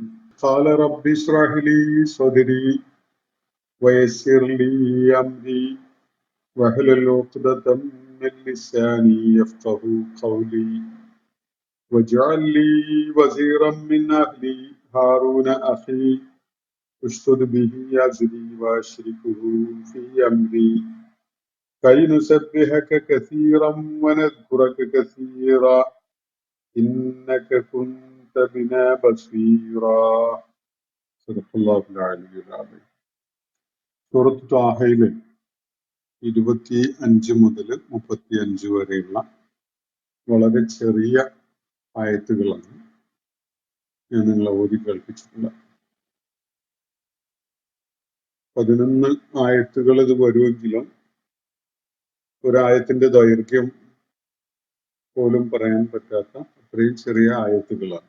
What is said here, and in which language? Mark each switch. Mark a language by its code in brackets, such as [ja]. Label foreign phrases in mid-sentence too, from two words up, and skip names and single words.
[ar] قال رب اشرح لي صدري ويسر لي أمري واحلل عقدة من لساني يفقهوا قولي واجعل لي وزيرا من أهلي هارون أخي اشدد به أزري وأشركه في أمري كي نسبحك كثيرا ونذكرك كثيرا إنك كنت بنا بصيرا. صدق الله العلي العظيم. [ml] സൂറത്ത് ത്വാഹയിലെ 25 മുതൽ 35 വരെയുള്ള വളരെ ചെറിയ ആയത്തുകളാണ് ഞാൻ നിങ്ങളെ ഓതി കേൾപ്പിച്ചിട്ടുള്ളത്. 11 ആയത്തുകൾ ഇത് വരുമെങ്കിലും ഒരായത്തിന്റെ ദൈർഘ്യം പോലും പറയാൻ പറ്റാത്ത അത്രയും ചെറിയ ആയത്തുകളാണ്.